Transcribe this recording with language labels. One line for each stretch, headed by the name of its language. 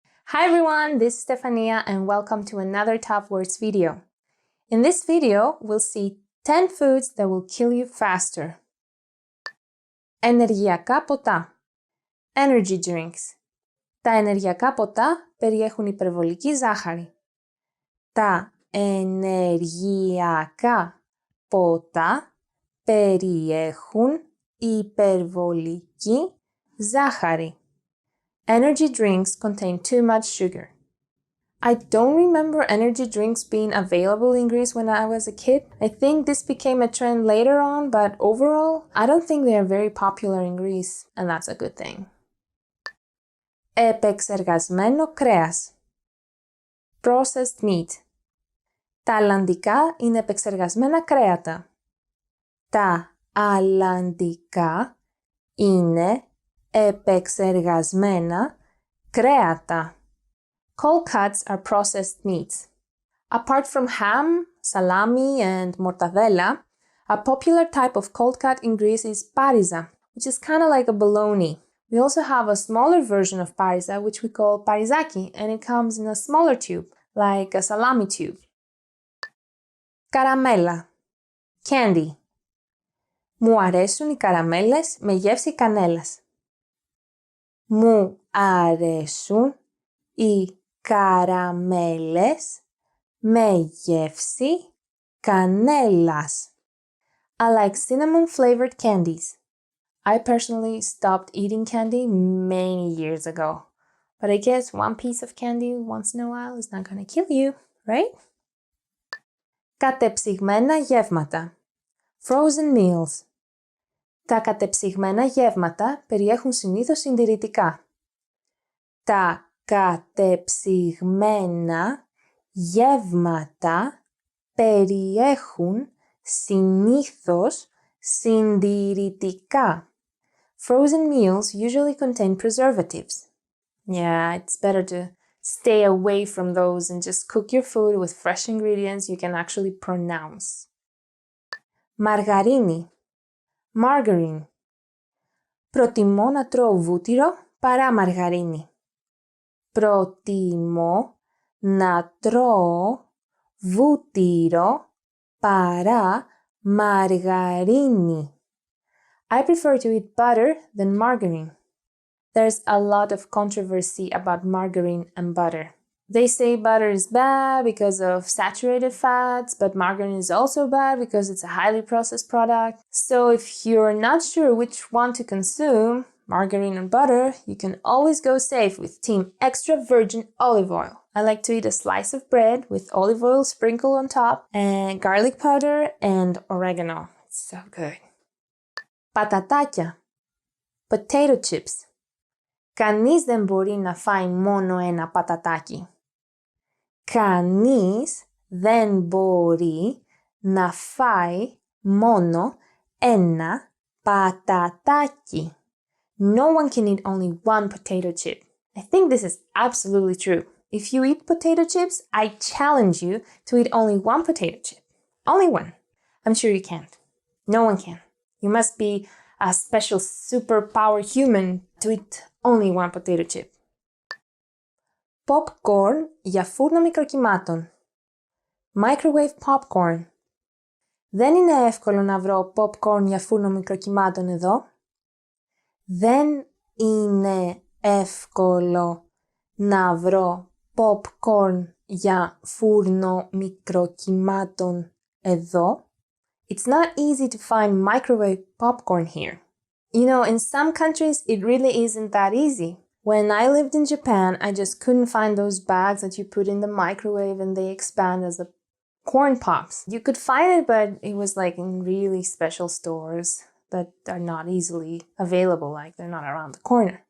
English: Hi everyone, this is Stefania and welcome to another Top Words video. In this video, we'll see 10 foods that will kill you faster.
Greek: Ενεργειακά ποτά.
English: Energy drinks.
Greek: Τα ενεργειακά ποτά περιέχουν υπερβολική ζάχαρη. Τα ενεργειακά ποτά περιέχουν υπερβολική ζάχαρη.
English: Energy drinks contain too much sugar. I don't remember energy drinks being available in Greece when I was a kid. I think this became a trend later on, but overall, I don't think they are very popular in Greece, and that's a good thing.
Greek: Επεξεργασμένο κρέας.
English: Processed meat.
Greek: Τα αλλαντικά είναι επεξεργασμένα κρέατα. Τα αλλαντικά είναι επεξεργασμένα κρέατα.
English: Cold cuts are processed meats. Apart from ham, salami, and mortadella, a popular type of cold cut in Greece is pariza, which is kind of like a bologna. We also have a smaller version of pariza, which we call parizaki, and it comes in a smaller tube, like a salami tube.
Greek: Καραμέλα.
English: Candy.
Greek: Μου αρέσουν οι καραμέλες με γεύση κανέλας. Μου αρέσουν οι καραμέλες με γεύση κανέλας.
English: I like cinnamon-flavored candies. I personally stopped eating candy many years ago. But I guess one piece of candy once in a while is not gonna kill you, right?
Greek: Κατεψυγμένα γεύματα.
English: Frozen meals.
Greek: Τα κατεψυγμένα γεύματα περιέχουν συνήθως συντηρητικά. Τα κατεψυγμένα γεύματα περιέχουν συνήθως συντηρητικά.
English: Frozen meals usually contain preservatives. Yeah, it's better to stay away from those and just cook your food with fresh ingredients you can actually pronounce.
Greek: Μαργαρίνη. Margarine. Προτιμώ να τρώω βούτυρο παρά μαργαρίνη. Προτιμώ να τρώω βούτυρο παρά μαργαρίνη.
English: I prefer to eat butter than margarine. There's a lot of controversy about margarine and butter. They say butter is bad because of saturated fats, but margarine is also bad because it's a highly processed product. So if you're not sure which one to consume, margarine or butter, you can always go safe with Team Extra Virgin Olive Oil. I like to eat a slice of bread with olive oil sprinkled on top and garlic powder and oregano. It's so good.
Greek: Πατατάκια.
English: Potato chips.
Greek: Κανείς δεν μπορεί να φάει μόνο ένα πατατάκι. Κανείς δεν μπορεί να φάει μόνο ένα πατατάκι.
English: No one can eat only one potato chip. I think this is absolutely true. If you eat potato chips, I challenge you to eat only one potato chip. Only one. I'm sure you can't. No one can. You must be a special superpower human to eat only one potato chip.
Greek: Popcorn για φούρνο μικροκυμάτων.
English: Microwave popcorn.
Greek: Δεν είναι εύκολο να βρω popcorn για φούρνο μικροκυμάτων εδώ. Δεν είναι εύκολο να βρω popcorn για φούρνο μικροκυμάτων εδώ.
English: It's not easy to find microwave popcorn here. You know, in some countries, it really isn't that easy. When I lived in Japan, I just couldn't find those bags that you put in the microwave and they expand as the corn pops. You could find it, but it was like in really special stores that are not easily available, like they're not around the corner.